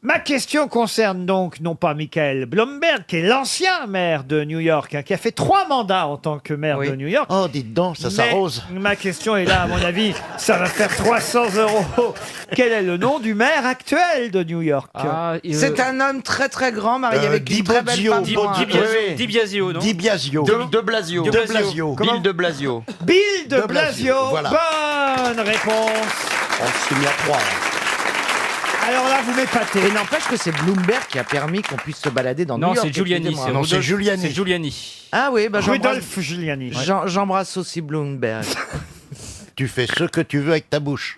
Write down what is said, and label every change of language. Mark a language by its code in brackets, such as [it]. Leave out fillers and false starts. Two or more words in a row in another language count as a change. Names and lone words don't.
[fr] Ma question concerne donc non pas Michael Bloomberg, qui est l'ancien maire de New York, qui a fait 3 mandats en tant que maire de New York. Oh, dites donc, ça Mais s'arrose. ma question est là, à mon avis, ça va faire 300 €. Quel est le nom du maire actuel de New York? C'est un homme très très grand, marié avec une très belle femme. Di Biasio, non? Di Biasio. De Blasio. De Blasio. Bill de Blasio. Bill de Blasio. Voilà. Bonne réponse. On s'est mis à 3. Alors là, vous m'épatez. Et n'empêche que c'est Bloomberg qui a permis qu'on puisse se balader dans New Non, York. c'est Giuliani. excusez-moi. Non, c'est Giuliani. C'est Giuliani. Ah oui, bah j'embrasse- Rudolph Giuliani. J'embrasse aussi Bloomberg. Tu fais ce que tu veux avec ta bouche.